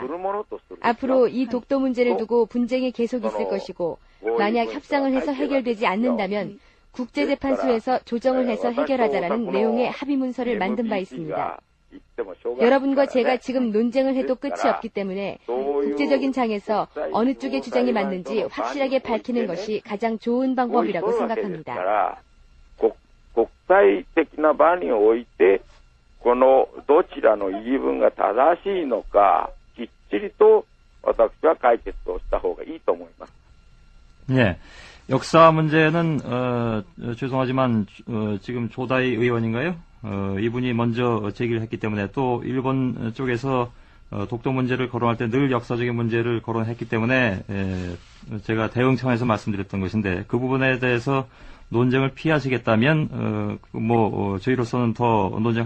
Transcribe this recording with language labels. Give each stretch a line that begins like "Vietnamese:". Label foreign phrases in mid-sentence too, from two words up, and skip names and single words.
Korean: 앞으로 이 독도 문제를 두고 분쟁이 계속 있을 것이고 만약 협상을 해서 해결되지 않는다면 국제재판소에서 조정을 해서 해결하자라는 내용의 합의문서를 만든 바 있습니다. 여러분과 제가 지금 논쟁을 해도 끝이 없기 때문에 국제적인 장에서 어느 쪽의 주장이 맞는지 확실하게 밝히는 것이 가장 좋은 방법이라고 생각합니다.
Japanese: 国際的な場においてこのどちらの言い分が正しいのかきっちりと私は解決をした方がいいと思います。
Korean: 예. 역사 문제는 죄송하지만 지금 조다이 의원인가요? 이분이 먼저 제기를 했기 때문에 또 일본 쪽에서 독도 문제를 거론할 때 늘 역사적인 문제를 거론했기 때문에 제가 대응 차원에서 말씀드렸던 것인데 그 부분에 대해서 논쟁을 피하시겠다면 저희로서는 더 논쟁할